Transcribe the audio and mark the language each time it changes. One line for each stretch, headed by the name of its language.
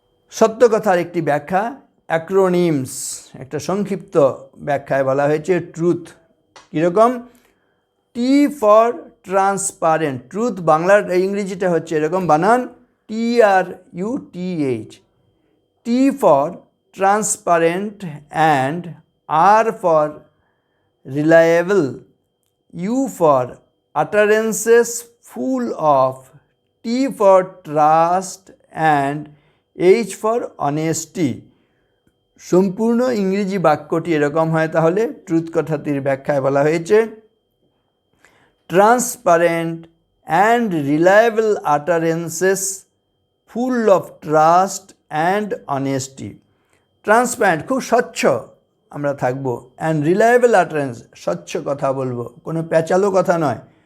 Bangla: সত্য কথার একটি ব্যাখ্যা অ্যাক্রোনিমস, একটা সংক্ষিপ্ত ব্যাখ্যায় বলা হয়েছে ট্রুথ। কীরকম?
English: T for transparent.
Bangla: ট্রুথ বাংলার ইংরেজিটা হচ্ছে এরকম বানান TRUTH।
English: T for transparent and R for reliable, U for utterances full of, T for trust and H for honesty।
Bangla: সম্পূর্ণ ইংরেজি বাক্যটি এরকম হয় তাহলে। ট্রুথ কথাটির ব্যাখ্যায় বলা হয়েছে
English: Transparent and reliable utterances full of trust and honesty.
Bangla: Transparent, খুব স্বচ্ছ আমরা থাকবো, অ্যান্ড রিলায়েবল আটারেন্স, স্বচ্ছ কথা বলবো, কোনো প্যাচালো কথা নয়।